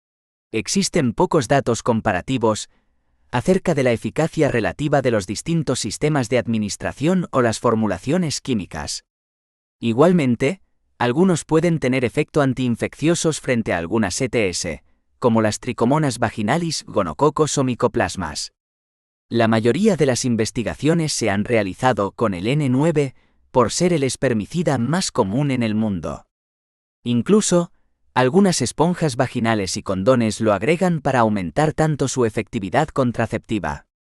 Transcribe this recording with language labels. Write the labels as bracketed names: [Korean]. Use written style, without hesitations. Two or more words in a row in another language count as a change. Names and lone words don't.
[Spanish] Existen pocos datos comparativos acerca de la eficacia relativa de los distintos sistemas de administración o las formulaciones químicas. Igualmente, algunos pueden tener efecto antiinfecciosos frente a algunas ETS, como las tricomonas vaginalis, gonococos o micoplasmas. La mayoría de las investigaciones se han realizado con el N9, por ser el espermicida más común en el mundo. Incluso, algunas esponjas vaginales y condones lo agregan para aumentar tanto su efectividad contraceptiva.